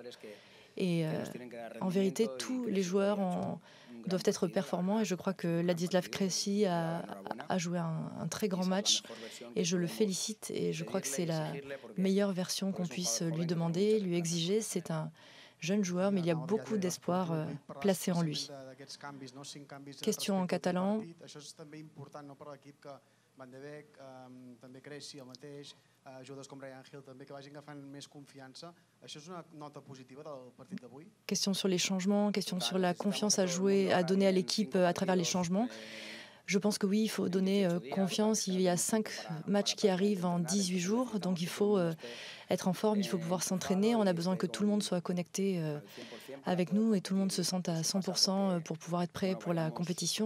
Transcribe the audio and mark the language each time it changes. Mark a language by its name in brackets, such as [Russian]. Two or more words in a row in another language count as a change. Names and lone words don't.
[French] Et en vérité, tous les joueurs doivent être performants et je crois que Ladislav Krejci a joué un très grand match et je le félicite et je crois que c'est la meilleure version qu'on puisse lui demander, lui exiger. C'est un jeune joueur, mais il y a beaucoup d'espoir placé en lui. Question en catalan. [Catalan] Van de Beek, també Krejci, el mateix, jugadors com Bryan Gil també, que vagin agafant més confiança. Això és una nota positiva del partit d'avui? [French] Question sur les changements, question sur la confiance à donner à l'équipe à travers les changements. Je pense que oui, il faut donner confiance. Il y a 5 matchs qui arrivent en 18 jours, donc il faut être en forme, il faut pouvoir s'entraîner. On a besoin que tout le monde soit connecté avec nous et tout le monde se sente à 100% pour pouvoir être prêt pour la compétition.